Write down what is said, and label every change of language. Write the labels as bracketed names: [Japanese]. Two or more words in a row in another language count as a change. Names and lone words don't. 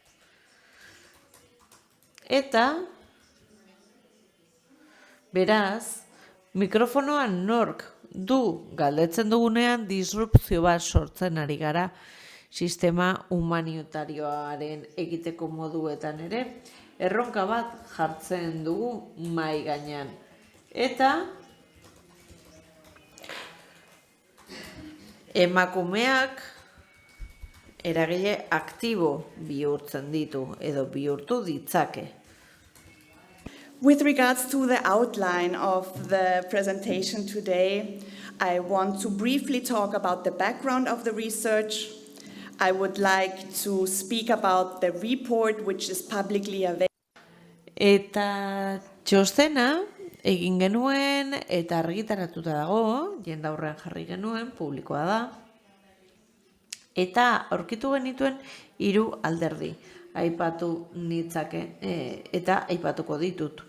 [Basque] Eta, beraz, mikrofonoan nork du galdetzen dugunean disrupzio bat sortzen ari gara sistema humanitarioaren egiteko moduetan ere, erronka bat jartzen dugu mahai gainean. Eta emakumeak eragile aktibo bihurtzen ditu edo bihurtu ditzake. [English] With regards to the outline of the presentation today, I want to briefly talk about the background of the research. I would like to speak about the report which is publicly available. [Basque] Eta txostena egin genuen eta argitaratuta dago, jendaurrean jarri genuen, publikoa da. Eta aurkitu genituen 3 alderdi. Aipatu nitzake eta aipatuko ditut.